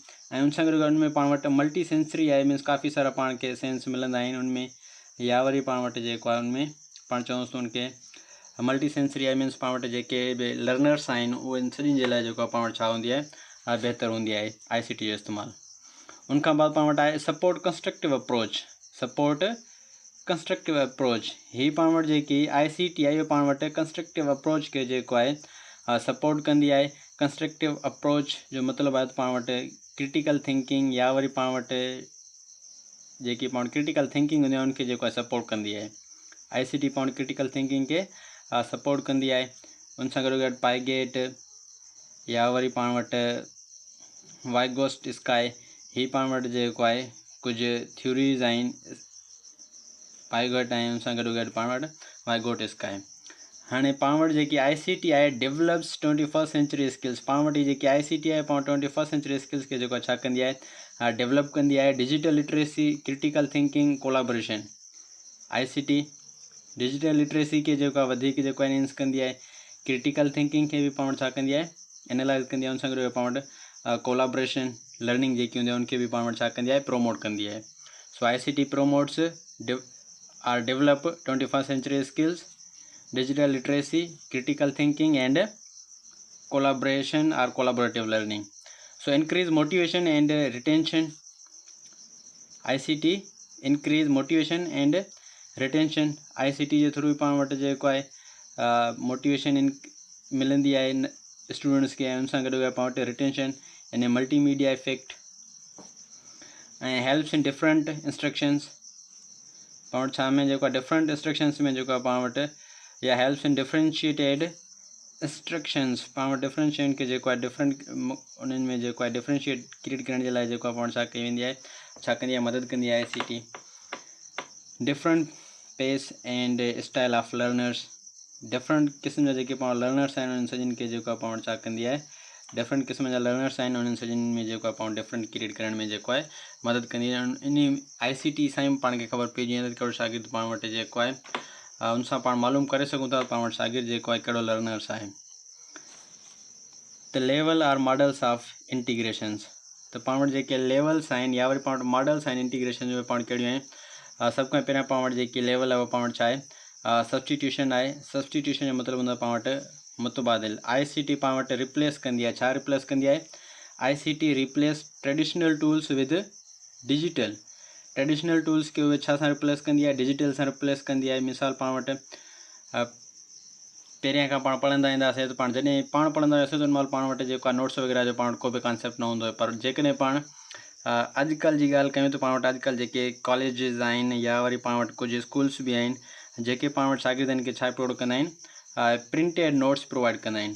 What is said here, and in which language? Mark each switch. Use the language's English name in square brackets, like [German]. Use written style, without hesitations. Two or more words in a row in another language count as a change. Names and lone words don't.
[Sindhi] ऐं उन सां गॾु उनमें पाण वटि [English] multi sensory [Sindhi] आहे, मीन्स काफ़ी सारा पाण खे सेंस मिलंदा आहिनि उनमें। या वरी पाण वटि जेको आहे उनमें पाण चऊंसि त उनखे [English] multi sensory [Sindhi] आहे, मीन्स पाण वटि जेके बि लर्नर्स आहिनि उहे सभिनी जे लाइ जेको आहे पाण वटि छा हूंदी आहे? बहितर हूंदी आहे ICT जो इस्तेमालु। उनखां बाद पाण वटि आहे [English] support constructive approach. support constructive approach, [Sindhi] हीअ पाण वटि जेकी ICT आहे इहो पाण वटि [English] constructive approach [Sindhi] खे जेको आहे सपोर्ट कंदी आहे। [English] constructive approach [Sindhi] जो मतिलबु आहे त पाण वटि [English] critical thinking [Sindhi] या वरी पाण वटि जेकी पाण [English] critical thinking [Sindhi] हूंदी आहे उनखे जेको आहे सपोर्ट कंदी आहे। ICT पाण [English] critical thinking [Sindhi] खे सपोर्ट कंदी आहे। उन सां गॾु पाइगेट या वरी पाण वटि वाइगोस्ट स्काई, ही पाण वटि जेको आहे कुझु थ्योरीज़ आहिनि पाइगेट ऐं उन सां गॾु पाण वटि वाइगोट स्काई। हाणे पाण वटि जेकी ICT आहे [English] develops 21st century skills. [Sindhi] पाण वटि जेकी ICT आहे पाण [English] 21st century skills [Sindhi] खे जेको छा कंदी आहे? डेवलप कंदी आहे। [English] digital literacy, critical thinking, collaboration. [Sindhi] ICT [English] digital literacy [Sindhi] खे जेको आहे वधीक जेको आहे इनहेंस कंदी आहे। [English] critical thinking [Sindhi] खे बि पाण वटि छा कंदी आहे? एनालाइज़ कंदी आहे। उन सां गॾु पाण वटि [English] collaboration learning [Sindhi] जेकी हूंदी आहे उनखे बि पाण वटि छा कंदी आहे? प्रोमोट कंदी आहे। [English] so ICT promotes or develop 21st century skills digital literacy, critical thinking, and collaboration or collaborative learning. So increase motivation and retention. ICT increase motivation and retention. [Sindhi] ICT जे थ्रू पाण वटि जेको आहे मोटिवेशन मिलंदी आहे स्टूडेंट्स खे, ऐं उन सां गॾु पाण वटि रिटेंशन यानी [English] multimedia effect, [Sindhi] ऐं [English] helps in different instructions. [Sindhi] पाण वटि छा में जेको आहे [English] different instructions [Sindhi] में जेको आहे पाण वटि, या [English] helps in differentiated instructions. [Sindhi] पाण वटि डिफरेंशिएट खे जेको आहे डिफरेंट उन्हनि में जेको आहे डिफरेंशिएट क्रिएट करण जे लाइ जेको आहे पाण छा कई वेंदी आहे, छा कंदी आहे, मदद कंदी आहे ICT. [English] different pace and style of learners. [Sindhi] डिफरेंट क़िस्म जा जेके पाण लर्नर्स आहिनि उन्हनि सभिनि खे जेको आहे पाण छा कंदी आहे, डिफरेंट क़िस्म जा लर्नर्स आहिनि उन्हनि सभिनि में जेको आहे पाण डिफरेंट क्रिएट करण में जेको आहे मदद कंदी आहे. इन ICT सां ई पाण खे ख़बर पइजी वेंदी आहे कहिड़ो शागिर्द पाण वटि जेको आहे उन सां पाण मालूम करे सघूं था पाण वटि शागिर्द जेको आहे कहिड़ो लर्नर्स आहे. [English] the level or models of integrations. [Sindhi] त पाण वटि जेके लेवल्स आहिनि या वरी पाण वटि मॉडल्स आहिनि इंटीग्रेशन जो पाण कहिड़ियूं आहिनि. सभ खां पहिरियां पाण वटि जेकी लेवल आहे उहा पाण वटि छा आहे, सब्सटीट्यूशन आहे. सब्सटीट्यूशन जो मतिलबु हूंदो आहे पाण वटि मुतबादिल. ICT पाण वटि रिप्लेस कंदी आहे. छा रिप्लेस कंदी आहे? [English] ICT replace traditional tools with digital. traditional tools [Sindhi] खे उहे छा सां रिप्लेस कंदी आहे, डिजिटल सां रिप्लेस कंदी आहे. मिसाल पाण वटि पहिरियां खां पाण पढ़ंदा ईंदासीं त पाण जॾहिं पाण पढ़ंदा हुआसीं त उन महिल पाण वटि जेको आहे नोट्स वग़ैरह जो पाण वटि को बि कॉन्सेप्ट न हूंदो आहे. पर जेकॾहिं पाण अॼुकल्ह जी ॻाल्हि कयूं त पाण वटि अॼुकल्ह जेके कॉलेजिस आहिनि या वरी पाण वटि कुझु स्कूल्स बि आहिनि जेके पाण वटि शागिर्दनि खे छा प्रोवाइड कंदा आहिनि, [English] printed notes [Sindhi] प्रोवाइड कंदा आहिनि.